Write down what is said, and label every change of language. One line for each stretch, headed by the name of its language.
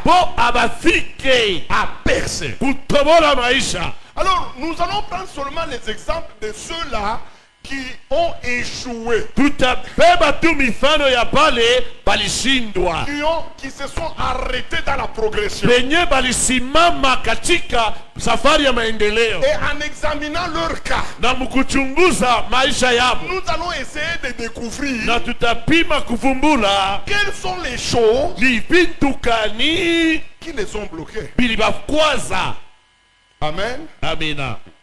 Swahili: po abafike
French: à percer.
Swahili: kutobola maisha.
French: Alors, nous allons prendre seulement les exemples de ceux-là qui ont échoué,
Swahili: Tutabeba tu mifano ya pale balishindwa,
French: qui se sont arrêtés dans la progression.
Swahili: penye balisimama katika safari ya maendeleo,
French: Et en examinant leur cas,
Swahili: na mkuchunguza maisha yabo,
French: nous allons essayer de découvrir
Swahili: na tutapima kuvumbula
French: quelles sont les choses
Swahili: ni vitu kani
French: qui les ont bloqués.
Swahili: bilibakwaza.
French: Amen.
Swahili: Amina.